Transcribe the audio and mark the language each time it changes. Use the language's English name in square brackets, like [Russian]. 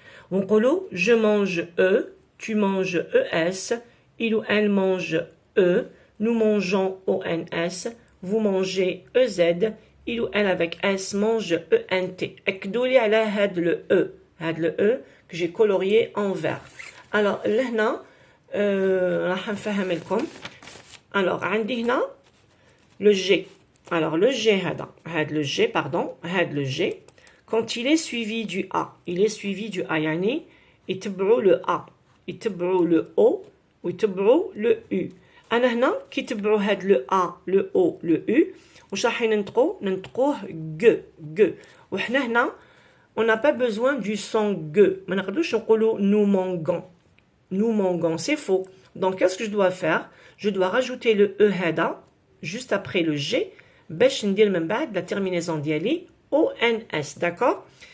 [French] On dit je mange E, tu manges ES, il ou elle mange E, nous mangeons ONS, vous mangez EZ, il ou elle avec S mange ENT. [Arabic] اكدوا لي على هاد [French] le E, هاد le E que j'ai colorié en vert. [Arabic] Alors لهنا راح نفهم لكم. [French] Alors عندي هنا le G. Alors le G هاد le G pardon, هاد le G quand il est suivi du A, il est suivi du A [Arabic] يعني يتبعوا [French] le A, يتبعوا le O ويتبعوا le U. [Arabic] أنا هنا كي يتبعوا هاد [French] le A, le O, le U [Arabic] واش راح ننطقوه G. وحنا هنا [French] on n'a pas besoin du son G. [Arabic] ما نقدروش نقولوا [French] nous mangons, c'est faux. Donc qu'est-ce que je dois faire? Je dois rajouter le E هذا juste après le G [Arabic] باش ندير من بعد [French] la terminaison ديالي ONS, d'accord.